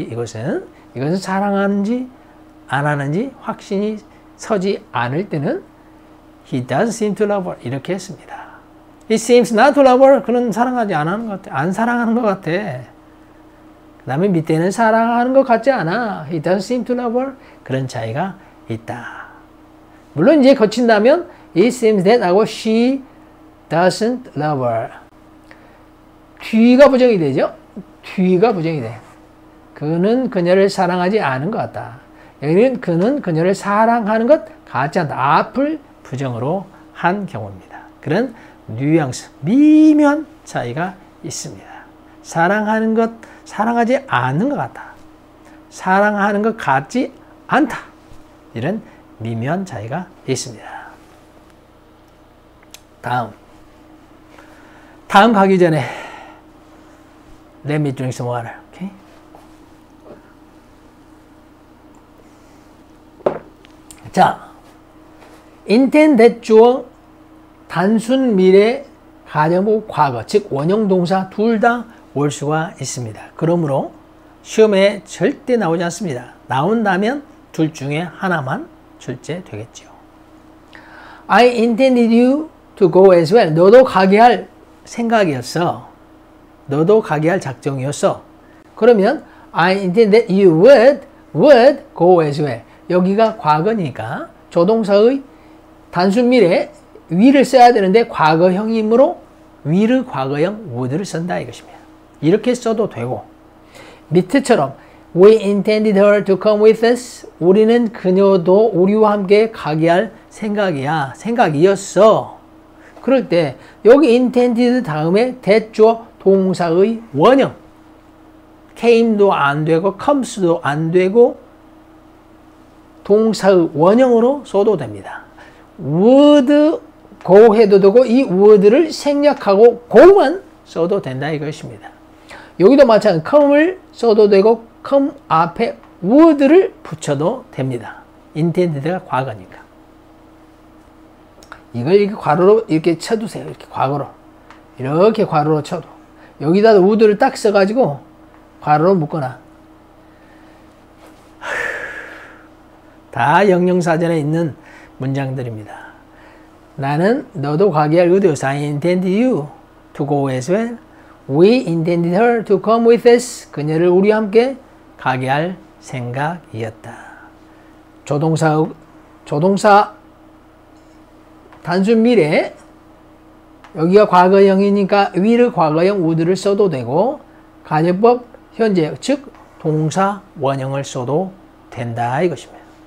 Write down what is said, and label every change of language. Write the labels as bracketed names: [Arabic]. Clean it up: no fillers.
[Korean] 이것은 사랑하는지 안 하는지 확신이 서지 않을 때는 [English] He doesn't seem to love her. [Korean] 이렇게 했습니다. [English] He seems not to love her. [Korean] 그는 사랑하지 않는 것 같아. 안 사랑하는 것 같아. 그 다음에 밑에는 사랑하는 것 같지 않아. [English] He doesn't seem to love her. [Korean] 그런 차이가 있다. 물론 이제 거친다면 [English] It seems that [Korean] 하고 [English] she doesn't love her. [Korean] 뒤가 부정이 되죠? 뒤가 부정이 돼. 그는 그녀를 사랑하지 않은 것 같다. 여기는 그는 그녀를 사랑하는 것 같지 않다. 앞을 부정으로 한 경우입니다. 그런 뉘앙스, 미묘한 차이가 있습니다. 사랑하는 것, 사랑하지 않는 것 같다. 사랑하는 것 같지 않다. 이런 미묘한 차이가 있습니다. 다음 가기 전에 [English] Let me drink some water. Okay? [Korean] 자, intend that 주어 단순 미래 가정부 과거, 즉 원형 동사 둘 다 올 수가 있습니다. 그러므로 시험에 절대 나오지 않습니다. 나온다면 둘 중에 하나만 출제되겠죠. [English] I intended you to go as well. [Korean] 너도 가게 할 생각이었어. 너도 가게 할 작정이었어. 그러면 [English] I intended that you would go as well. [Korean] 여기가 과거니까 조동사의 단순 미래 will을 써야 되는데 과거형이므로 will을 과거형 would를 쓴다 이것입니다. 이렇게 써도 되고 밑에처럼 [English] We intended her to come with us. [Korean] 우리는 그녀도 우리와 함께 가게 할 생각이었어. 그럴 때 여기 intended 다음에 대조 동사의 원형 came도 안 되고 comes도 안 되고 동사의 원형으로 써도 됩니다. would go 해도 되고 이 would를 생략하고 go만 써도 된다 이것입니다. 여기도 마찬가지로 come을 써도 되고 come 앞에 would를 붙여도 됩니다. intended가 과거니까. 이걸 이렇게 괄호로 이렇게 쳐두세요. 이렇게 과거로. 이렇게 괄호로 쳐도. 여기다 would를 딱 써가지고 괄호로 묶거나. 다 영영사전에 있는 문장들입니다. 나는 너도 가게 할 의도였어. [English] I intended you to go as well. We intended her to come with us. [Korean] 그녀를 우리와 함께 가게 할 생각이었다. 조동사 단순 미래 여기가 과거형이니까 will을 과거형 would를 써도 되고 가정법 현재 즉 동사 원형을 써도 된다 이것입니다.